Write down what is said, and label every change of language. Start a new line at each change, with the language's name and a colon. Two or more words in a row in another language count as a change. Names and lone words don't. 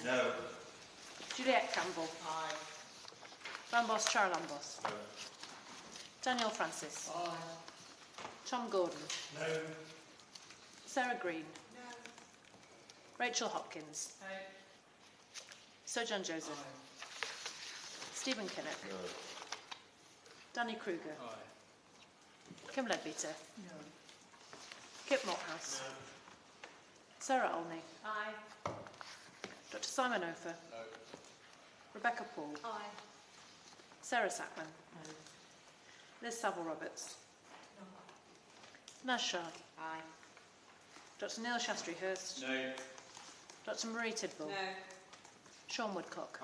English: No. Juliette Campbell. Aye. Lambos Charalambos. No. Daniel Francis. Aye. Tom Gordon. No. Sarah Green. No. Rachel Hopkins. Aye. Sojourn Joseph. Aye. Stephen Kinnock. No. Danny Kruger. Aye. Kim Leadbeater. No. Kip Malthouse. No. Sarah Olney. Aye. Dr. Simon Ofer. No. Rebecca Paul. Aye. Sarah Sackman. Liz Saville-Roberts. Naz Shah. Aye. Dr. Neil Shastri-Hurst. No. Dr. Marie Tidball. No. Sean Woodcock.